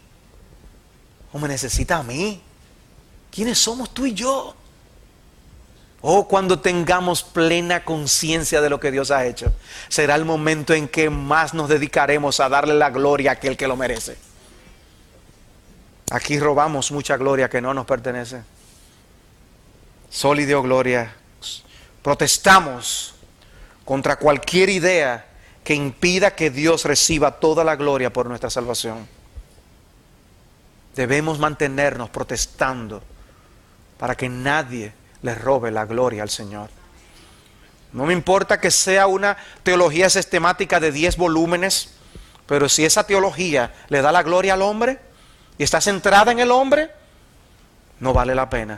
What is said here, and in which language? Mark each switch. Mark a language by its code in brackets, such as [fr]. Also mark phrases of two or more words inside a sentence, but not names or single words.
[es] ¿O me necesita a mí? ¿Quiénes somos tú y yo? Oh, cuando tengamos plena conciencia de lo que Dios ha hecho, será el momento en que más nos dedicaremos a darle la gloria a aquel que lo merece. Aquí robamos mucha gloria que no nos pertenece. [la] Soli Deo gloria. [es] Protestamos contra cualquier idea que impida que Dios reciba toda la gloria por nuestra salvación. Debemos mantenernos protestando para que nadie le robe la gloria al Señor. No me importa que sea una teología sistemática de 10 volúmenes, pero si esa teología le da la gloria al hombre y está centrada en el hombre, no vale la pena.